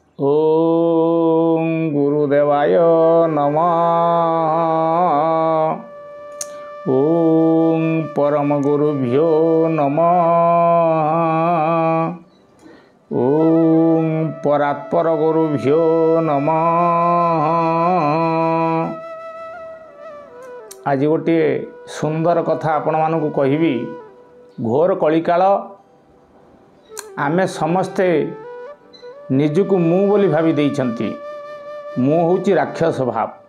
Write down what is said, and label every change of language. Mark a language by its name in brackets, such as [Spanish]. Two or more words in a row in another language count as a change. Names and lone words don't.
[Sanskrit] ओम गुरुदेवाय नमः। ओम परम गुरुभ्यो नमः। ओम परात्पर गुरुभ्यो नमः। [Odia] ଆଜି ଗୋଟେ ସୁନ୍ଦର କଥା ଆପଣ ମାନଙ୍କୁ କହିବି। ଘୋର କଳିକାଳ ଆମେ ସମସ୍ତେ ନିଜକୁ ମୁଁ ବୋଲି ଭାବି ଦେଉଛନ୍ତି। ମୁଁ ହେଉଛି ରାକ୍ଷସ ଭାବ।